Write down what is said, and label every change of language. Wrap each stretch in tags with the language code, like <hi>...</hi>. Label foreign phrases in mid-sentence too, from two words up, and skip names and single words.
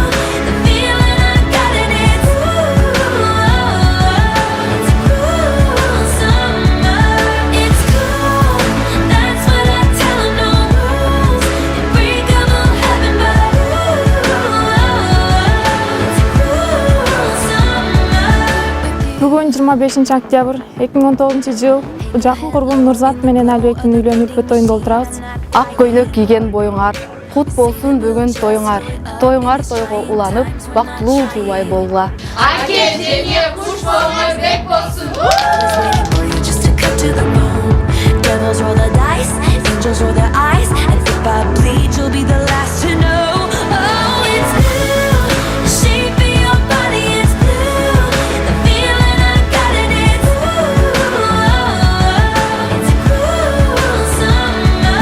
<en>The feeling I got it, it's it's a cruel summer. It's cool, that's what I tell 'em, no rules. Unbreakable heaven, but it's a cruel summer.</en> <ky>Бүгүн 25 октябрь 2019-жыл. Жакын курбум Нурзат менен Албектин үйлөнүп тоюнда олтурабыз. Ак көйлөк кийген боюңар, кут болсун бүгүн тоюңар. Тоюңар тойго уланып, бактылуу жубай болгула. Аке, жеңе, куш болуңар бек болсун.</ky> <en>Waiting for you just to cut to the bone. Devils roll the dice, angels roll their eyes. And if I bleed, you'll be the last to know. Oh, it's blue, the shape of your body is blue. The feeling I got it, it's it's a cruel summer.</en>